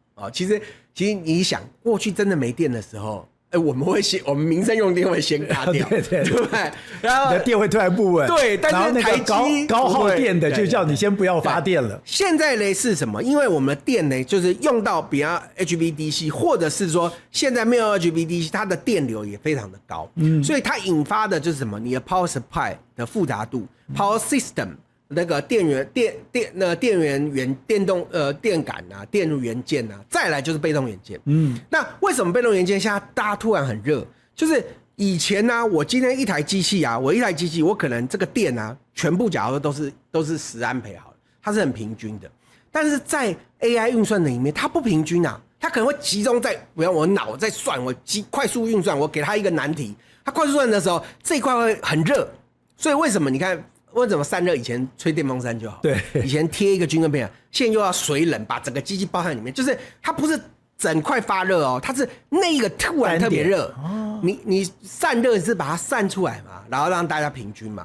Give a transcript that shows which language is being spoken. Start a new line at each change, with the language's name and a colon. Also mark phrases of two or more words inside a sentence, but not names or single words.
Chinese: 其實你想，過去真的沒電的時候。我們民生用電會先卡掉，對不對？然後電會突然不穩，對，但是台積高耗電的就叫你先不要發電了。現在呢是什麼？因為我們的電呢，就是用到比較 HVDC，或者是說現在沒有 HVDC， 它的電流也非常的高，所以它引發的就是什麼？你的
English: power supply
Chinese: 的複雜度，
English: power system。
Chinese: 那個電源電動電感啊，電路元件啊，再來就是被動元件。那為什麼被動元件現在大家突然很熱？就是以前呢，我今天一台機器啊，我可能這個電啊，全部假如都是10安培好了，它是很平均的。但是在 AI 運算的裡面，它不平均啊，它可能會集中在，比如我腦在算，我快速運算，我給它一個難題，它快速算的時候，這一塊會很熱。所以為什麼你看？為什麼散熱以前吹電風扇就好？對，以前貼一個均衡片，現在又要水冷，把整個機器包在裡面，就是它不是整塊發熱哦，它是那個突然特別熱。你散熱是把它散出來嘛，然後讓大家平均嘛。